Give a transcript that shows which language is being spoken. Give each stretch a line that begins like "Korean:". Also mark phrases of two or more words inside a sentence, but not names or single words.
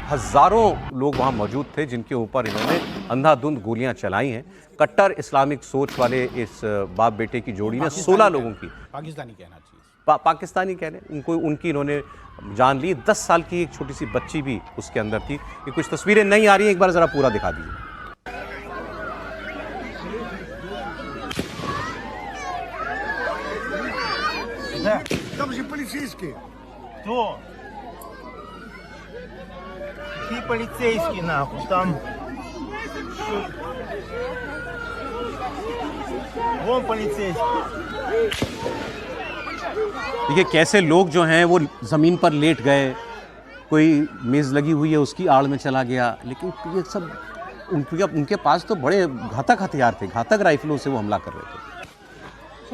Hindi: हज़ारों लोग वहाँ मौजूद थे जिनके ऊपर इन्होंने अंधाधुंध गोलियाँ चलाई हैं। कट्टर इस्लामिक सोच वाले इस बाप बेटे की जोड़ी ने 16 लोगों की, पाकिस्तानी कहना चाहिए, पाकिस्तानी कह रहे हैं, उनकी इन्होंने जान ली। 10 साल की एक छोटी सी बच्ची भी उसके अंदर थी। ये कुछ तस्वीरें नहीं आ रही हैं, एक बार जरा पूरा दिखा दीजिए।
Russian: Там же полицейские. Кто? Какие полицейские нахуй? Там... Вон полицейский.
Hindi: देखिए कैसे लोग जो हैं वो ज़मीन पर लेट गए, कोई मेज़ लगी हुई है उसकी आड़ में चला गया। लेकिन ये सब उनके पास तो बड़े घातक हथियार थे, घातक राइफलों से वो हमला कर रहे थे।